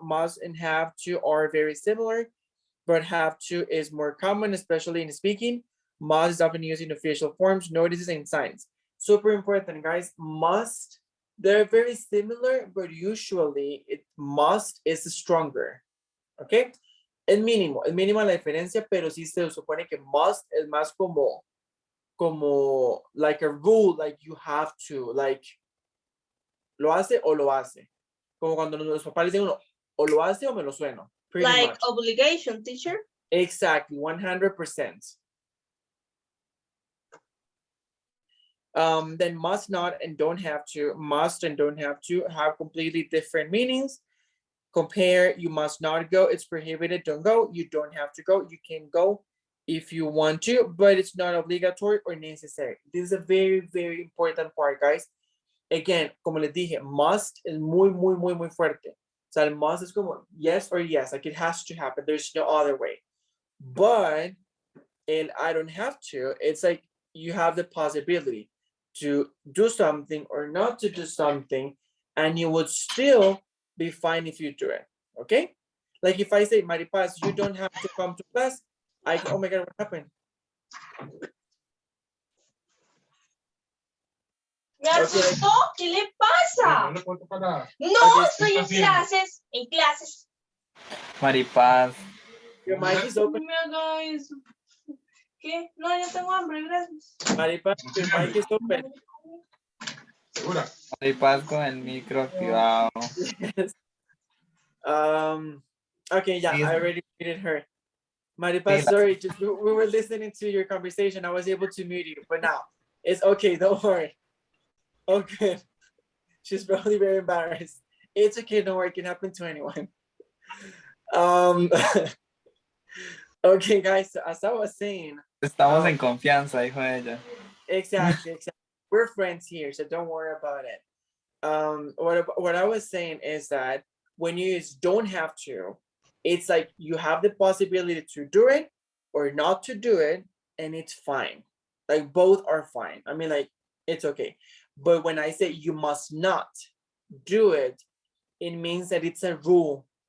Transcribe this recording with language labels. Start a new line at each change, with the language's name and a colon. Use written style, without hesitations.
English: Must and have to are very similar, but have to is more common, especially in speaking. Must is often used in official forms, notices, and signs. Super important, guys. Must, they're very similar, but usually must is stronger. Okay.
Spanish: El mínimo la diferencia, pero sí se supone que must es más como
English: like a rule, like you have to, like
Spanish: ¿Lo hace o lo hace? Como cuando los papás le dicen uno, o lo hace o me lo sueno.
English: Pretty Like much. obligation, teacher. Exactly, 100%. Then must not and don't have to, must and don't have to have completely different meanings. Compare, you must not go, it's prohibited, don't go. You don't have to go, you can go if you want to, but it's not obligatory or necessary. This is a very, very important part, guys. Again, como les dije, must es muy, muy, muy, muy fuerte.
Spanish: O sea, el
English: must is como yes or yes, like it has to happen. There's no other way. But and I don't have to, it's like you have the possibility to do something or not to do something, and you would still be fine if you do it. Okay? Like if I say, Maripaz, you don't have to come to class, I can, oh my God, what happened?
Spanish: Me asustó, ¿qué le pasa? No, estoy en clases, en clases. Maripaz.
English: Your mic is open.
Spanish: No me haga eso. ¿Qué? No, yo tengo hambre, gracias.
English: Maripaz, your mic is open.
Spanish: Maripaz con el micro activado.
English: Yes. Okay, yeah, I already muted her. Maripaz, sorry, just we were listening to your conversation. I was able to mute you, but now it's okay, don't worry. Okay. She's probably very embarrassed. It's okay, don't worry, it can happen to anyone. Okay, guys, so as I was saying.
Spanish: Estamos en confianza, dijo ella.
English: Exactly. We're friends here, so don't worry about it. What I was saying is that when you use don't have to, it's like you have the possibility to do it or not to do it, and it's fine. Like both are fine. I mean, like it's okay. But when I say you must not do it, it means that it's a rule.